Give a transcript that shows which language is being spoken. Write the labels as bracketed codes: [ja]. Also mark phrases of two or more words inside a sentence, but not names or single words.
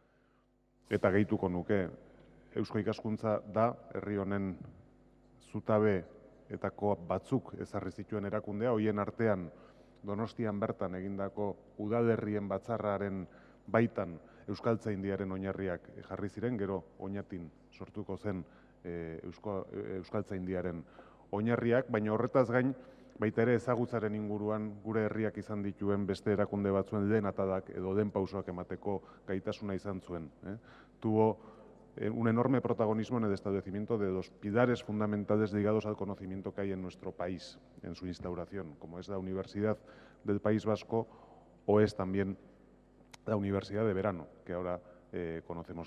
[eu] eta gehituko nuke Eusko Ikaskuntza da herri honen zutabe etako batzuk ezarri zituen erakundea, hoien artean Donostian bertan egindako udalerrien batzarraren baitan Euskaltzaindiaren oinarriak jarri ziren, gero Oñatin sortuko zen Euskaltzaindiaren oinarriak, baina horretaz gain baita ere ezagutzaren inguruan gure herriak izan dituen beste erakunde batzuen lehen atadak edo den pausoak emateko gaitasuna izan zuen. [es] Tuvo un enorme protagonismo en el establecimiento de los pilares fundamentales ligados al conocimiento que hay en nuestro país, en su instauración, como es la Universidad del País Vasco o es también la Universidad de Verano, que ahora conocemos.